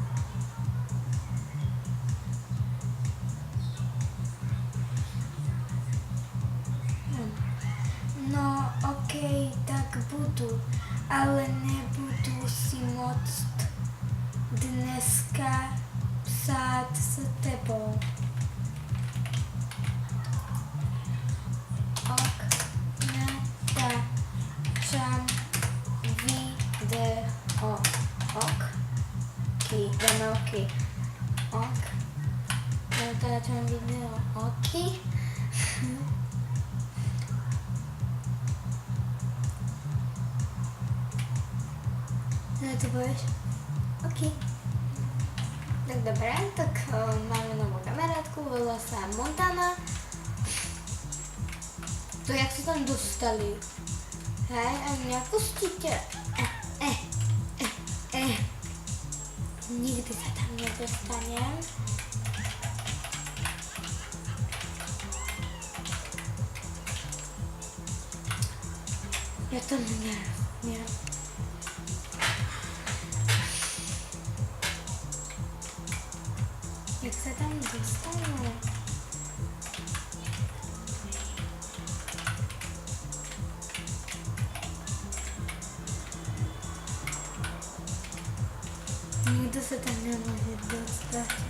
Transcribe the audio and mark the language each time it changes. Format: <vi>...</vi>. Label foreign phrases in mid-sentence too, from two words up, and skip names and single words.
<cs>No, okej, tak budu, ale nebudu si moct psát s tebou.</cs> <sk>Ok, natáčam video.</sk> <cs>Ok, jdeme oky.</cs> <sk>Ok, natáčam video. Oky. No ty povieš? OK. Tak dobré, tak máme novú kamarátku, volá sa Montana. To jak sa tam dostali? Hej, a mňa pustíte. Nikdy sa tam nedostanem. Ja to nerozumiem.</sk> <cs>Jak se tam dostanu? Nikdo se tam nemůže dostat.</cs>